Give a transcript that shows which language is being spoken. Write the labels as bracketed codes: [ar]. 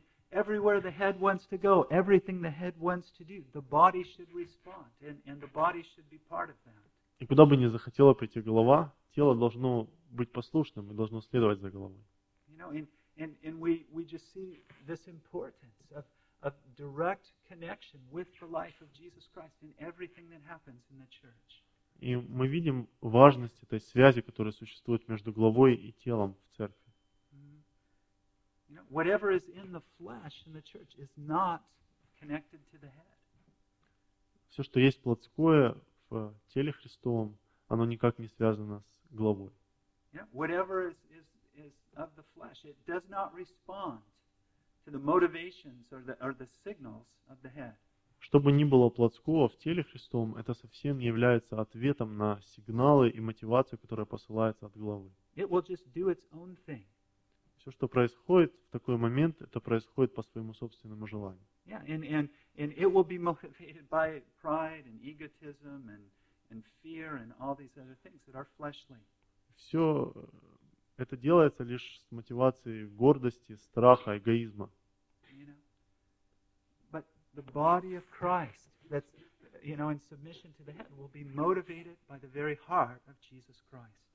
[en] Everywhere the head wants to go, everything the head wants to do, the body should respond, and the body should be part of that. [ru] И куда бы ни захотела прийти голова, тело должно быть послушным и должно следовать за головой. [en] You know, and we just see this importance of direct connection with the life of Jesus Christ in everything that happens in the church. [ru] И мы видим важность этой связи, которая существует между головой и телом в церкви. [en] You know, whatever is in the flesh in the church is not connected to the head. [ru] Все, что есть плотское в теле Христовом, оно никак не связано с головой. [en] You know, whatever is of the flesh, it does not respond to the motivations or the signals of the head. [ru] Что бы ни было плотского в теле Христовом, это совсем не является ответом на сигналы и мотивацию, которая посылается от головы. [en] It will just do its own thing. [ru] Все, что происходит в такой момент, это происходит по своему собственному желанию. [en] Yeah, and it will be motivated by pride and egotism and fear and all these other things that are fleshly. [ru] Все это делается лишь с мотивацией гордости, страха, эгоизма. [en] You know? But the body of Christ that's, you know, in submission to the head will be motivated by the very heart of Jesus Christ.